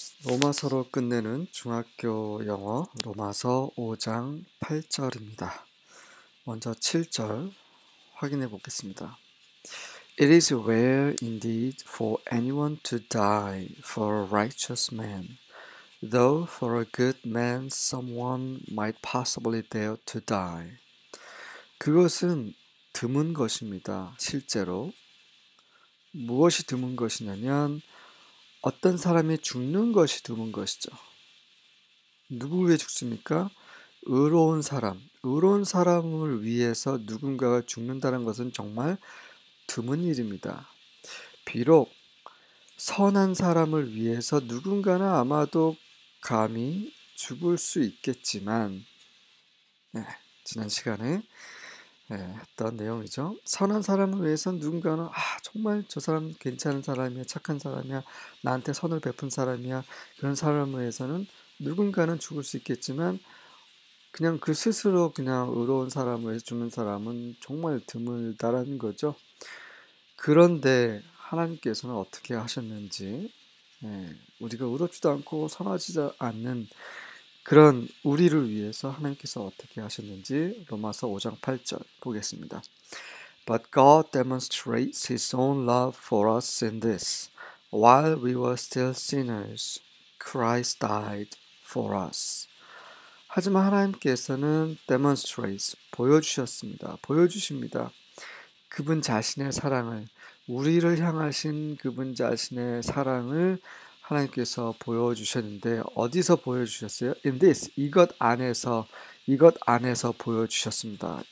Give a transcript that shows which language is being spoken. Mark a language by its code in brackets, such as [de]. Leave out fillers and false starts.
[ko] 로마서로 끝내는 중학교 영어 로마서 5장 8절입니다. 먼저 7절 확인해 보겠습니다. [en] It is rare indeed for anyone to die for a righteous man, though for a good man someone might possibly dare to die. [ko] 그것은 드문 것입니다. 실제로. 무엇이 드문 것이냐면 어떤 사람이 죽는 것이 드문 것이죠. 누구 위해 죽습니까? 의로운 사람을 위해서 누군가가 죽는다는 것은 정말 드문 일입니다. 비록 선한 사람을 위해서 누군가는 아마도 감히 죽을 수 있겠지만, 지난 시간에 했던 내용이죠. 선한 사람을 위해서 누군가는 정말 저 사람 괜찮은 사람이야, 착한 사람이야, 나한테 선을 베푼 사람이야, 그런 사람을 위해서는 누군가는 죽을 수 있겠지만 그냥 그 스스로 그냥 의로운 사람을 위해서 죽는 사람은 정말 드물다라는 거죠. 그런데 하나님께서는 어떻게 하셨는지, 우리가 의롭지도 않고 선하지 않는 그런 우리를 위해서 하나님께서 어떻게 하셨는지 로마서 5장 8절 보겠습니다. [en] But God demonstrates His own love for us in this: while we were still sinners, Christ died for us. [ko] 하지만 하나님께서는 demonstrates, 보여주십니다. 그분 자신의 사랑을, 우리를 향하신 그분 자신의 사랑을 하나님께서 보여주셨는데 어디서 보여주셨어요? [en] In this, [ko] 이것 안에서 보여주셨습니다.